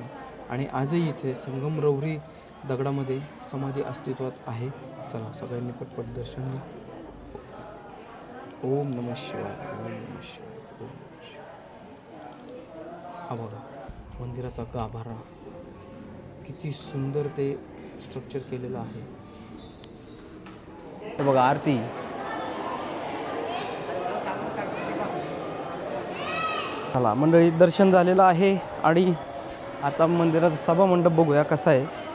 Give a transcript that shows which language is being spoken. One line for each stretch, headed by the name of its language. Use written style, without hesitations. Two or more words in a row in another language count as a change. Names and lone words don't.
Marathi: आणि आजही इथे संगमरवरी दगडामध्ये समाधी अस्तित्वात आहे. चला सगळ्यांनी पटपट दर्शन घ्या.
Sanskrit: ओम नमः शिवाय, ओम नमः शिवाय, ओम नमः शिवाय.
Marathi: हा बघा मंदिराचा गाभारा, किती सुंदर ते स्ट्रक्चर केलेलं आहे. हे बघा आरती. चला मंडळी दर्शन झालेलं आहे आणि आता मंदिराचा सभा मंडप बघूया कसा आहे.